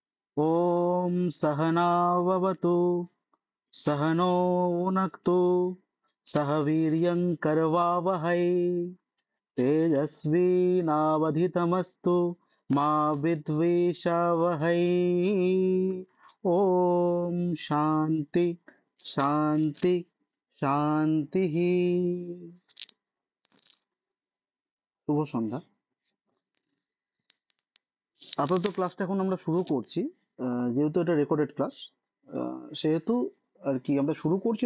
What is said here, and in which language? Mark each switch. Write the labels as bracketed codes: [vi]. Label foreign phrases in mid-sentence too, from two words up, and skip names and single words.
[sa] ॐ सहनाववतु सहनो भुनक्तु सह वीर्यं करवावहै तेजस्विनावधितमस्तु मा विद्विषावहै। ॐ शान्ति শান্তি শান্তিঃ। [bn] শুভ সন্ধ্যা। আপাতত ক্লাসটা এখন আমরা শুরু করছি। যেহেতু এটা [en] recorded class, [bn] সেহেতু আর কি আমরা শুরু করছি।